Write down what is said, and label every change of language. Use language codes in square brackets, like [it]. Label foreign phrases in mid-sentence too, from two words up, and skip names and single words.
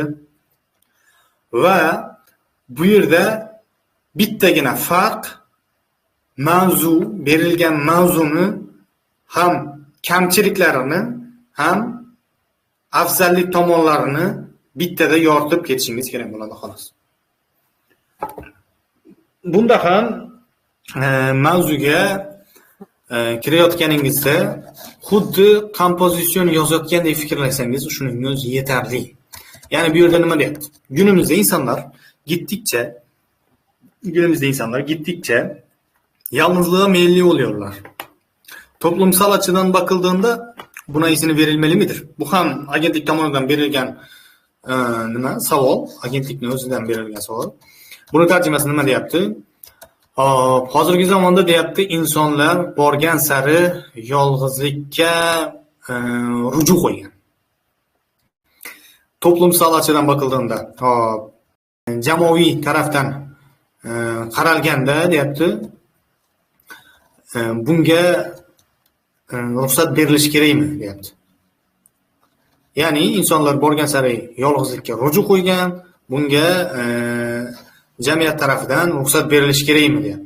[uz] Va bu yerda bittagina farq mavzu, berilgan mavzuni ham kamchiliklarini ham afzallik tomonlarini bittada yoritib ketishingiz kerak bo'ladi xolos. Bunda ham mavzuga kirayotganingizda xuddi kompozitsion yozayotgandek fikrlasangiz shuning o'zi yetarli. Ya'ni bu yerda nima deyapti? [tr] Günümüzde insanlar gittikçe yalnızlığa meyilli oluyorlar. Toplumsal açıdan bakıldığında buna izin verilmeli midir? [uz] Bu ham agentlik tomonidan berilgan savol, agentlikning o'zidan berilgan savol. Buni tarjimasi nima deyapti? Hozirgi zamonda deyapti, insonlar borgan sari yolg'izlikka ruju qo'ygan. [tr] Toplumsal açıdan bakıldığında, [uz] jamoaviy tarafdan qaralganda deyapti, bunga ruxsat berilishi kerakmi deyapti. Ya'ni insonlar borgan sari yolg'izlikka ruju qo'ygan, bunga jamiyat tarafidan ruxsat berilishi kerakmi deyapti.